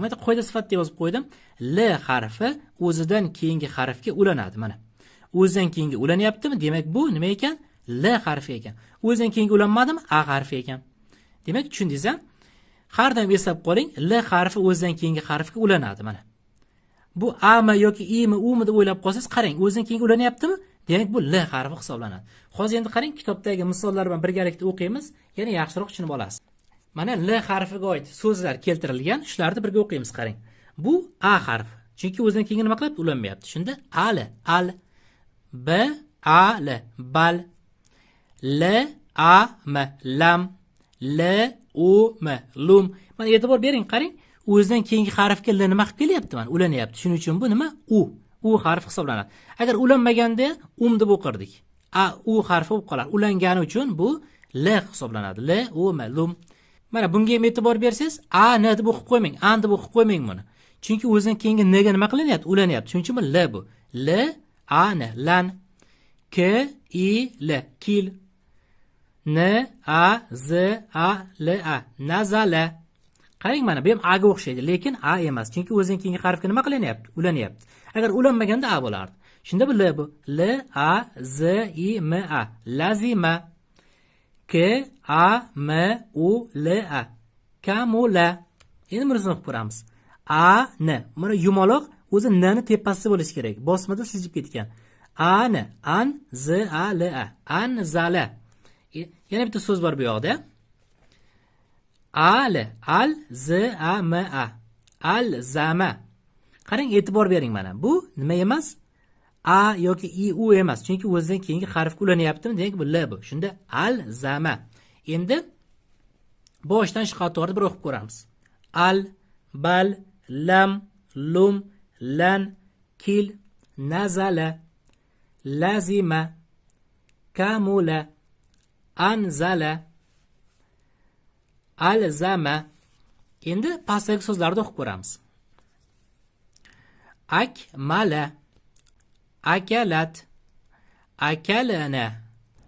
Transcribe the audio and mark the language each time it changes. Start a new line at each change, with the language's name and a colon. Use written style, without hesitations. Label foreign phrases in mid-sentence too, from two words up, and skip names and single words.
Uzbek: Mana qoida sifatida yozib qo'ydim. L harfi o'zidan keyingi harfga ulanadi mana. O'zidan keyingi ulanyaptimi? Demak, bu nima ekan? L harfi ekan. O'zidan keyingi ulanmadimi? A harfi ekan. Demak, tushundingiz-a? Har doim eslab qoling, L harfi o'zidan keyingi harfga ulanadi mana. Bu A mi yoki I mi, U mi deb o'ylab qolsangiz, qarang, o'zidan keyingi ulanyaptimi? Demak, bu L harfi hisoblanadi. Hozir endi qarang, kitobdagi misollar bilan birgalikda o'qiymiz, yana yaxshiroq tushunib olasiz. Mana L harfiga oid so'zlar keltirilgan, shularni birga o'qiymiz, qarang. Bu A harfi. Chunki o'zidan keyingi nima qilyapti? Ulanmayapti. Shunda al, al, b, a, l, bal, l, a, m, lam, l, u, m, lum. Mana e'tibor bering, qarang. O'zidan keyingi harfga l nima qilib kelyapti? Mana ulanyapti. Shuning uchun bu nima? U. U harfi hisoblanadi. Agar ulanmaganda deb o'qirdik. A, u harfi bo'lib qolar. Ulangani uchun bu L hisoblanadi. L, u, m, lum. Mana bunga ham e'tibor bersangiz, A, n deb o'qib qo'ymang, A deb o'qib qo'ymang buni. Chunki o'zidan keyingi n ga nima qilinyapti? Ulanyapti. Shuning uchun bu L bu. L, A, n, lan. K, I, L, kil. N, A, Z, A, L, A, nazala. Qarang, mana bu ham A ga o'xshaydi, lekin A emas. Chunki o'zidan keyingi harfga nima qilinyapti? Ulanyapti. Agar ulanmaganda A bo'lardi. Shunda bu L bu. L, A, Z, I, M, A. Lazima. K, A, M, U, L, A. Kamula. Endi bunisini o'qib ko'ramiz. A, N. Mana yumaloq o'zi N ni tepasida bo'lishi kerak. Bosmada siljib ketgan. A, N. An, Z, A, L, A. Anzala. Yana bitta so'z bor bu yoqda. Al, al, z, a, m, a. Alzama. Qarang, e'tibor bering mana. Bu nima emas? A yoki I, U emas. Chunki o'zidan keyingi harfga ulanyaptimi? Demak, bu L bu. Shunda alzama. Endi boshdan shu qatorni bir o'qib ko'ramiz. Al, bal, lam, lum, lan, kil,
Arabic: nazala, lazima, kamula, anzala, alzama.
Uzbek: Endi pastdagi so'zlarni o'qib ko'ramiz.
Arabic: Akmala, akalat, akalana,